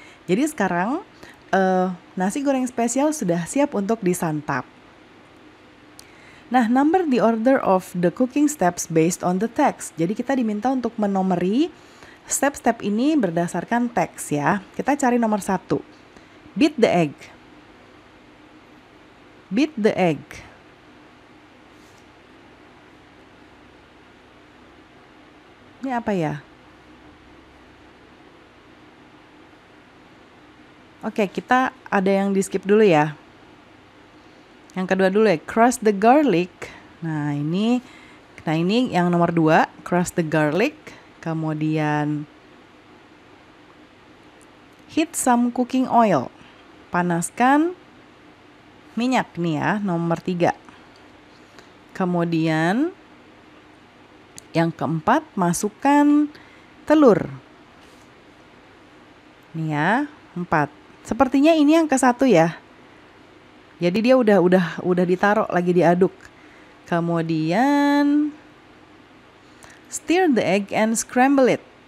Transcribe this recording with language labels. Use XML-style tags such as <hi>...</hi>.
<id>Jadi sekarang nasi goreng spesial sudah siap untuk disantap.</id> <en>Nah, number the order of the cooking steps based on the text.</en> <id>Jadi kita diminta untuk menomori step-step ini berdasarkan teks ya. Kita cari nomor 1. Beat the egg.</id> <en>Beat the egg.</en> <id>Ini apa ya? Oke, kita ada yang di skip dulu ya. Yang kedua dulu ya,</id> <en>crush the garlic</en> <id>Nah ini yang nomor 2,</id> <en>crush the garlic.</en> <id>Kemudian</id> <en>heat some cooking oil.</en> <id>Panaskan minyak nih ya, nomor 3. Kemudian yang keempat, masukkan telur. Nih ya, 4. Sepertinya ini yang ke-1 ya. Jadi dia udah ditaruh lagi diaduk. Kemudian</id> <en>stir the egg and scramble it.</en>